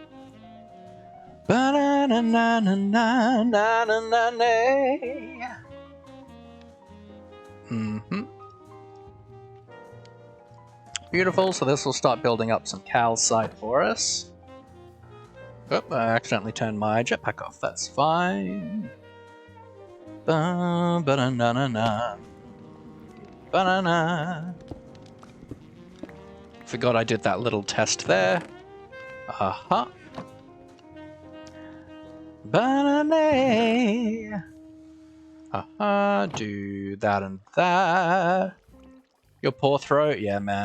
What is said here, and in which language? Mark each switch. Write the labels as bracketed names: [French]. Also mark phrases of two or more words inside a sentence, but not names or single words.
[English] Beautiful, so this will start building up some calcite for us. Oh, I accidentally turned my jetpack off, that's fine. Ba-na-na-na. Banana. Forgot I did that little test there. Aha. Banana. Aha. Do that and that. Your poor throat, yeah, man.